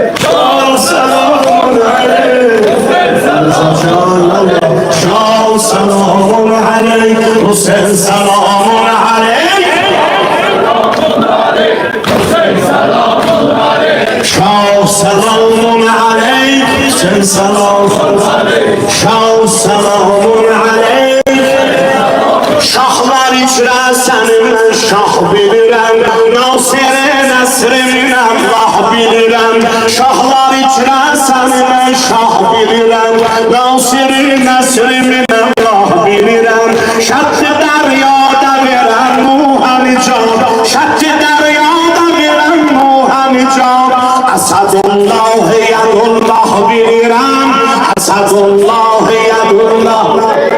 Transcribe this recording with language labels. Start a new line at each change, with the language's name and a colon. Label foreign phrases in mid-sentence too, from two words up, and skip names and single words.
Arabic: شاه سلام عليك شاه سلام عليك حسين سلام عليك حسين سلام عليك شاه سلام عليك حسين سلام عليك شاه سلام عليك şahlar
Azerbaijani: içrə səni mən şah bilirəm Nasir Nəsrin Allah bilirəm şahlar içrə səni mən şah bilirəm Nasir Nəsrin Allah bilirəm şətti dəryada verəm muhənicam şətti dəryada verəm muhənicam Əsədullah yədullah bilirəm Əsədullah yədullah